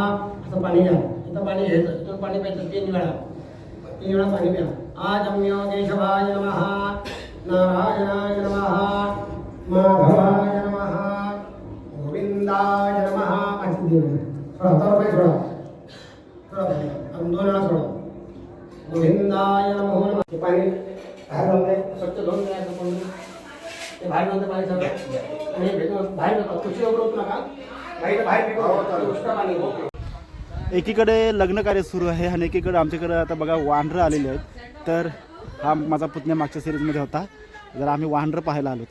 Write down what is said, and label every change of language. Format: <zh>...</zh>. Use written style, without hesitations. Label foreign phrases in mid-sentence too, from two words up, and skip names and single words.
<mr>असं पाणी घ्या. इथं पाणी घ्यायचं. इथून पाणी प्यायचं 3 वेळा पाणी प्या.</mr> <sa>आजम्यो केशवाय नमः. नारायणाय नमः. माधवाय नमः. गोविंदाय नमः.</sa> <mr>पाणी देऊ. सोडा पाणी सोडा. अजून 2 वेळा सोडा.</mr> <sa>गोविंदाय नमो नमः.</sa> <mr>हे पाणी बाहेर लावलंय. स्वच्छ धुवून घ्यायचं कोणी. ते बाहेर नंतर पाणी सगळं आणि बाहेर कुशीवर होत नका. एकीकडे लग्न कार्य सुरू आहे आणि एकीकडे आमच्याकडे आता बघा वानरं आलेले आहेत. तर हा माझा पुतण्या मागच्या सिरीजमध्ये होता. जर आम्ही वानरं पाहायला आलोत.</mr>